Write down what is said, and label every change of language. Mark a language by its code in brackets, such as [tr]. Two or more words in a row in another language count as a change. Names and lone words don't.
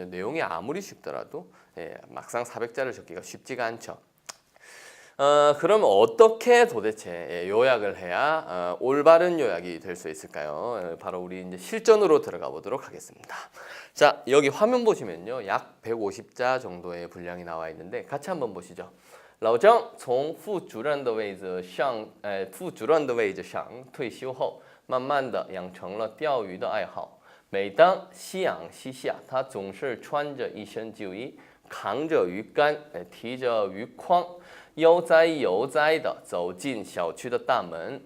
[ko] 내용이 아무리 쉽더라도 막상 400자를 적기가 쉽지가 않죠. 그럼 어떻게 도대체 요약을 해야 올바른 요약이 될 수 있을까요? 바로 우리 이제 실전으로 들어가 보도록 하겠습니다. 자, 여기 화면 보시면요. 약 150자 정도의 분량이 나와 있는데 같이 한번 보시죠. [zh] 老张从副主任的位置上退休后，慢慢的养成了钓鱼的爱好。每当夕阳西下，他总是穿着一身旧衣，扛着鱼竿，提着鱼筐，悠哉悠哉地走进小区的大门。